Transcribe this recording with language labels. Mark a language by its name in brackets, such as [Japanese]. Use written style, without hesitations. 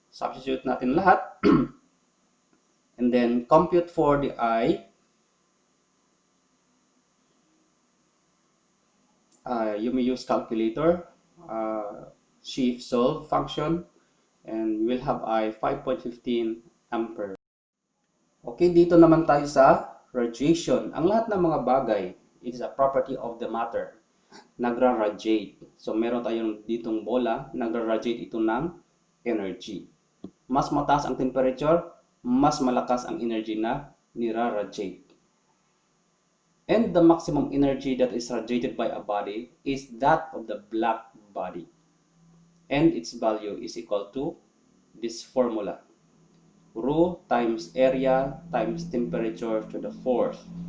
[Filipino] Substitute natin lahat. [English] And then compute for the I. You may use calculator, shift solve function, and you will have I 5.15 ampere. [Filipino] Okay, dito naman tayo sa radiation. Ang lahat ng mga bagay [English] is a property of the matter. [Filipino] Nagra-radiate. So, meron tayong ditong bola, nagra-radiate ito ng energy. Mas mataas ang temperature, mas malakas ang energy na nira-radiate. [English] And the maximum energy that is radiated by a body is that of the black body. And its value is equal to this formula. Rho times area times temperature to the fourth.